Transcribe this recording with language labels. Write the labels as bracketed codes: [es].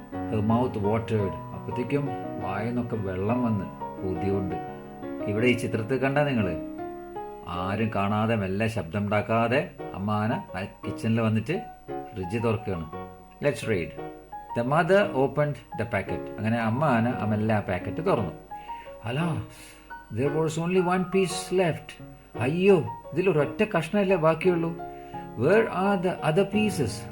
[en] Her mouth വാട്ടേഡ്. [ml] അപ്പോഴത്തേക്കും വായെന്നൊക്കെ വെള്ളം വന്ന് കൊതിയുണ്ട്. ഇവിടെ ഈ ചിത്രത്തിൽ കണ്ട നിങ്ങള്, ആരും കാണാതെ മെല്ലെ ശബ്ദം ഉണ്ടാക്കാതെ അമ്മ ആന ആ കിച്ചണിൽ വന്നിട്ട് ഫ്രിഡ്ജ് തുറക്കുകയാണ്. [en] Let's read. The mother opened the packet. [ml] അങ്ങനെ അമ്മ ആന മെല്ലെ ആ പാക്കറ്റ് തുറന്നു. [en] Alas, there was only one piece left. [ml] അയ്യോ, ഇതിലൊരൊറ്റ കഷ്ണമല്ലേ ബാക്കിയുള്ളൂ. [en] Where are the other pieces?